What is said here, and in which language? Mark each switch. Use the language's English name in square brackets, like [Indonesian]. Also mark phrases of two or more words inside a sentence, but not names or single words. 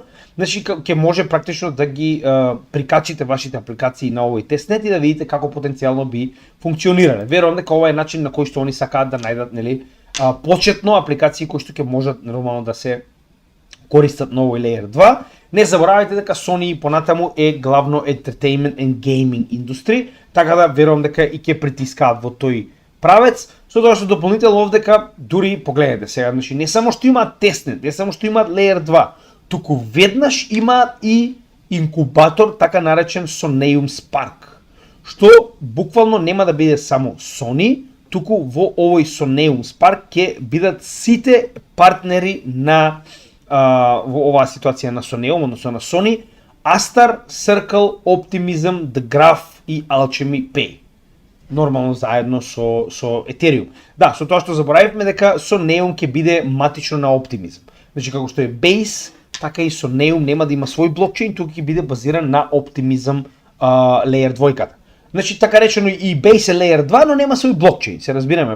[Macedonian] Значи ќе може практично да ги прикачите вашите апликации на овој тестнет и да видите како потенцијално би функционирале. Верувам дека ова е начин на кој што они сакаат да најдат, нели, почетно апликации кои што ќе можат нормално да се користат на овој Layer 2. Не заборавајте дека Sony понатаму е главно [English] entertainment and gaming [Macedonian] индустри, така да верувам дека и ќе притискаат во тој правец, со тоа што дополнително овдека дури погледнете сега, значи не само што имаат тестнет, не само што имаат Layer 2, туку веднаш имаат и инкубатор така наречен Soneum Spark, што буквално нема да биде само Sony, туку во овој Soneum Spark ќе бидат сите партнери на во оваа ситуација на Soneum, односно на Sony, Astar, Circle, Optimism, The Graph и Alchemy Pay. Нормално заедно со Ethereum. Да, со тоа што заборавивме дека Soneum ќе биде матично на Optimism. Значи како што е Base, така и Soneum нема да има свој блокчейн, туку ќе биде базиран на Optimism Layer 2. Значи така речено и Base е Layer 2, но нема свој блокчейн, се разбираме.